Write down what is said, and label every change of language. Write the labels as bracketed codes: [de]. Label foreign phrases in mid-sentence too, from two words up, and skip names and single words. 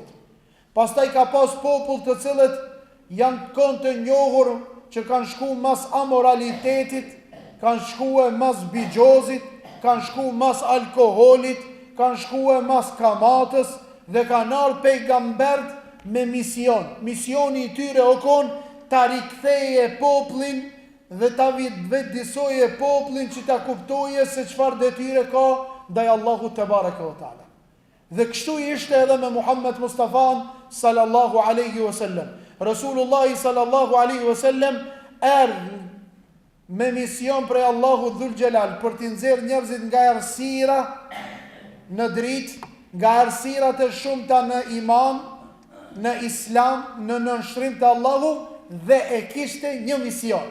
[sq] Pastaj ka pas popull të cilët janë kënd të njohur që kanë shku mas amoralitetit, kanë shku mas bigjozit, kanë shku mas alkoholit, kanë shku mas kamatës dhe kanë ardhur pejgambert me mision. Misioni I tyre o kon ta riktheje popullin dhe ta vetëdijsoje popullin që ta kuptoje se çfarë detyre ka ndaj Allahu [ar] تبارك وتعالى. [sq] Dhe kështu ishte edhe me Muhammed Mustafan [ar] صلى الله عليه وسلم. رسول الله صلى الله عليه وسلم [sq] erdhi me mision prej Allahu Dhul Xhelal për t'i nxjerrë njerëzit nga errësira në dritë, nga errësirat e shumta në iman, në Islam, në nënshtrim të Allahu, dhe e kishte një mision.